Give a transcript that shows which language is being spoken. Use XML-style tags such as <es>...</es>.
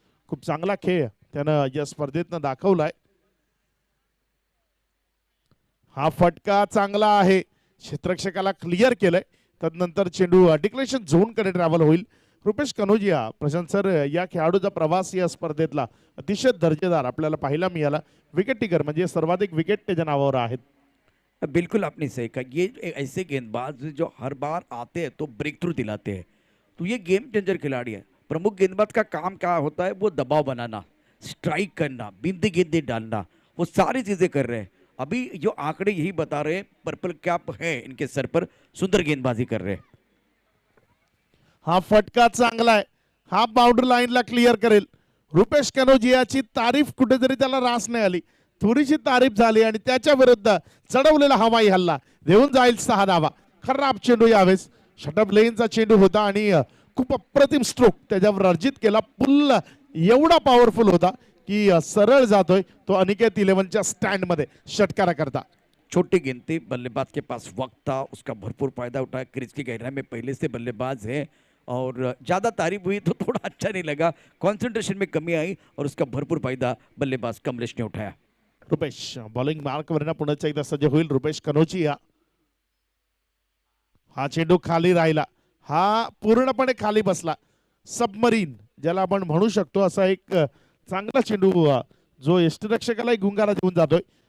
<mr>खूप चांगला खेळ त्यानं या स्पर्धेतनं दाखवलाय. हा फटका चांगला आहे. क्षेत्ररक्षकाला क्लिअर केलंय. तदनंतर चेंडू डिक्लेरेशन झोन कडे ट्रॅव्हल होईल. रुपेश कनोजिया, प्रशांत सर, या खेळाडूचा प्रवास या स्पर्धेतला अतिशय दर्जेदार आपल्याला पाहायला मिळाला. विकेट टिकर म्हणजे सर्वाधिक विकेट त्याच्या नावावर आहेत.</mr> <hi>बिल्कुल आपने सही कहा, ये ऐसे गेंदबाज जो हर बार आते हैं तो ब्रेक थ्रू दिलाते हैं, तो ये गेम चेंजर खिलाड़ी है. प्रमुख गेंदबाज का काम क्या होता है, वो दबाव बनाना, स्ट्राइक करना, बिंदी गेंदे डालना, वो सारी चीजें कर रहे हैं. अभी जो आंकड़े यही बता रहे हैं, पर्पल कैप है इनके सर पर, सुंदर गेंदबाजी कर रहे हैं.</hi> <mr>हा फटका चांगला आहे. हा बाउंड्री लाईनला क्लिअर करेल. रुपेश कनोजियाची तारीफ कुठेतरी त्याला रास नाही आली. थोडीशी तारीफ झाली आणि त्याच्या विरुद्ध चढवलेला हवाई हल्ला देऊन जाईल 6 धावा. खराब चेंडू यावेळेस षटप लेनचा चेंडू होता आणि खूप अप्रतिम स्ट्रोक त्याच्यावर अर्जित केला. पुल एवढा पॉवरफुल होता की सरळ जातोय तो अनिकेत 11च्या स्टँड मध्ये षटकारा करता.</mr> <hi>छोटी गेंद थी, बल्लेबाज के पास वक्त था, उसका भरपूर फायदा उठाया. क्रीज की गहराई में पहले से बल्लेबाज है और ज़्यादा तारीफ हुई तो थोड़ा अच्छा नहीं लगा, कंसंट्रेशन में कमी आई और उसका भरपूर फायदा बल्लेबाज कमलेश ने उठाया.</hi> <mr>रुपेश बॉलिंग मार्कवर पुन्हा एकदा सज्ज होईल. रुपेश कनोजिया, हा चेंडू खाली राहिला, हा पूर्णपणे खाली बसला. सबमरीन ज्याला आपण म्हणू शकतो असा एक चांगला चेंडू जो यष्टिरक्षकालाही गुंगारा देऊन जातोय.</mr>